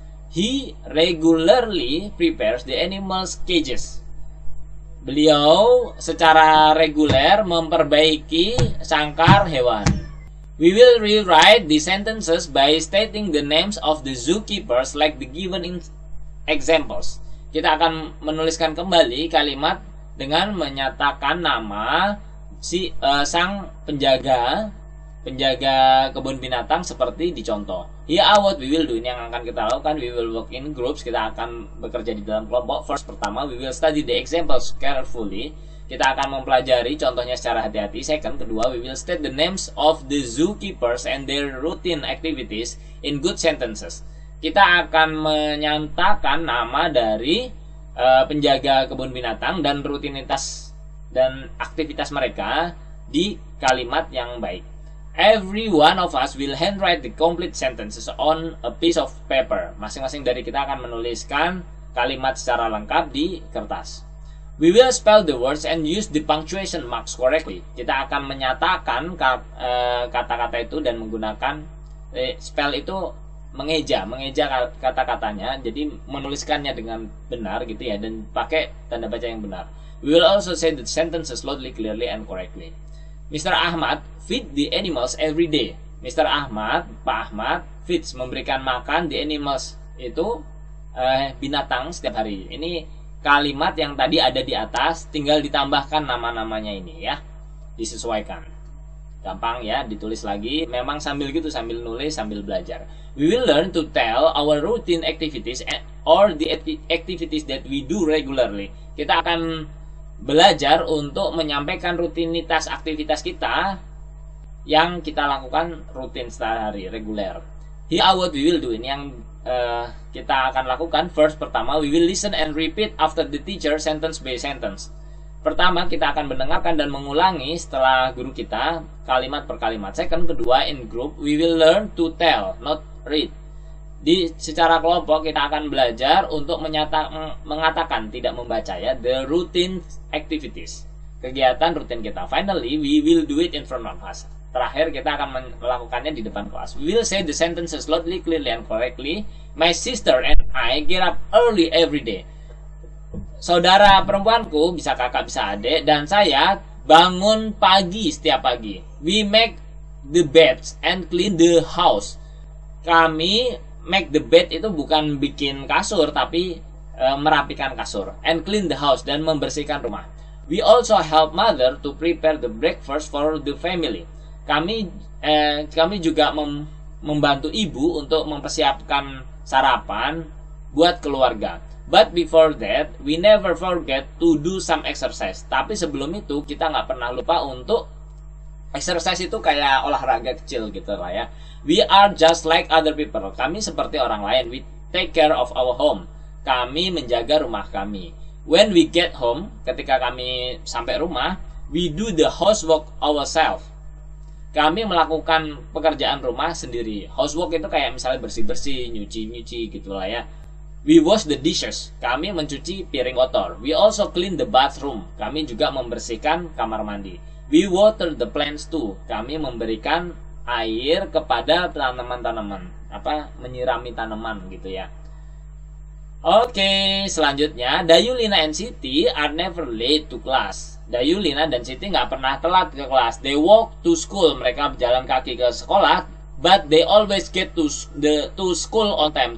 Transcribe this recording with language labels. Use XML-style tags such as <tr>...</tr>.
<en>He regularly prepares the animals' cages.</en> <id>Beliau secara reguler memperbaiki sangkar hewan.</id> <en>We will rewrite the sentences by stating the names of the zookeepers like the given in examples.</en> <id>Kita akan menuliskan kembali kalimat dengan menyatakan nama sang penjaga kebun binatang seperti di contoh.</id> <en>Here are what we will do.</en> <id>Ini yang akan kita lakukan.</id> <en>We will work in groups.</en> <id>Kita akan bekerja di dalam kelompok.</id> <en>First,</en> <id>pertama,</id> <en>we will study the examples carefully.</en> <id>Kita akan mempelajari contohnya secara hati-hati.</id> <en>Second,</en> <id>kedua,</id> <en>we will state the names of the zookeepers and their routine activities in good sentences.</en> <id>Kita akan menyatakan nama dari penjaga kebun binatang dan rutinitas dan aktivitas mereka di kalimat yang baik.</id> <en>Every one of us will handwrite the complete sentences on a piece of paper.</en> <id>Masing-masing dari kita akan menuliskan kalimat secara lengkap di kertas.</id> <en>We will spell the words and use the punctuation marks correctly.</en> <id>Kita akan menyatakan kata-kata itu dan menggunakan spell itu mengeja kata-katanya. Jadi menuliskannya dengan benar gitu ya, dan pakai tanda baca yang benar.</id> <en>We will also say the sentences loudly, clearly, and correctly. Mr. Ahmad feed the animals every day.</en> <id>Mr. Ahmad, Pak Ahmad, feeds, memberikan makan</id> <en>the animals</en> <id>itu binatang setiap hari. Ini kalimat yang tadi ada di atas, tinggal ditambahkan nama-namanya ini ya, disesuaikan. Gampang ya, ditulis lagi. Memang sambil gitu, sambil nulis, sambil belajar.</id> <en>We will learn to tell our routine activities or the activities that we do regularly.</en> <id>Kita akan belajar untuk menyampaikan rutinitas aktivitas kita yang kita lakukan rutin sehari-hari, reguler.</id> <en>Here what we will do.</en> <id>Ini yang kita akan lakukan.</id> <en>First,</en> <id>pertama,</id> <en>we will listen and repeat after the teacher sentence by sentence.</en> <id>Pertama, kita akan mendengarkan dan mengulangi setelah guru kita kalimat per kalimat.</id> <en>Second,</en> <id>kedua,</id> <en>in group we will learn to tell, not read.</en> <id>Secara kelompok kita akan belajar untuk mengatakan, tidak membaca ya,</id> <en>the routine activities,</en> <id>kegiatan rutin kita.</id> <en>Finally, we will do it in front of us.</en> <id>Terakhir, kita akan melakukannya di depan kelas.</id> <en>We will say the sentences loudly, clearly, and correctly. My sister and I get up early every day.</en> <id>Saudara perempuanku, bisa kakak, bisa adik, dan saya bangun pagi setiap pagi.</id> <en>We make the beds and clean the house.</en> <id>Kami</id> <en>make the bed</en> <id>itu bukan bikin kasur, tapi merapikan kasur.</id> <en>And clean the house,</en> <id>dan membersihkan rumah.</id> <en>We also help mother to prepare the breakfast for the family.</en> <id>Kami juga membantu ibu untuk mempersiapkan sarapan buat keluarga.</id> <en>But before that, we never forget to do some exercise.</en> <id>Tapi sebelum itu, kita nggak pernah lupa untuk exercise. Itu kayak olahraga kecil gitu lah ya.</id> <en>We are just like other people.</en> <id>Kami seperti orang lain.</id> <en>We take care of our home.</en> <id>Kami menjaga rumah kami.</id> <en>When we get home,</en> <id>ketika kami sampai rumah,</id> <en>we do the housework ourselves.</en> <id>Kami melakukan pekerjaan rumah sendiri. Housework itu kayak misalnya bersih-bersih, nyuci-nyuci gitu lah ya.</id> <en>We wash the dishes.</en> <id>Kami mencuci piring kotor.</id> <en>We also clean the bathroom.</en> <id>Kami juga membersihkan kamar mandi.</id> <en>We water the plants too.</en> <id>Kami memberikan air kepada tanaman-tanaman. Menyirami tanaman gitu ya. Oke, selanjutnya,</id> <en>Dayulina and Siti are never late to class.</en> <id>Dayulina dan Siti nggak pernah telat ke kelas.</id> <en>They walk to school.</en> <id>Mereka berjalan kaki ke sekolah.</id> <en>But they always get to school on time.</en>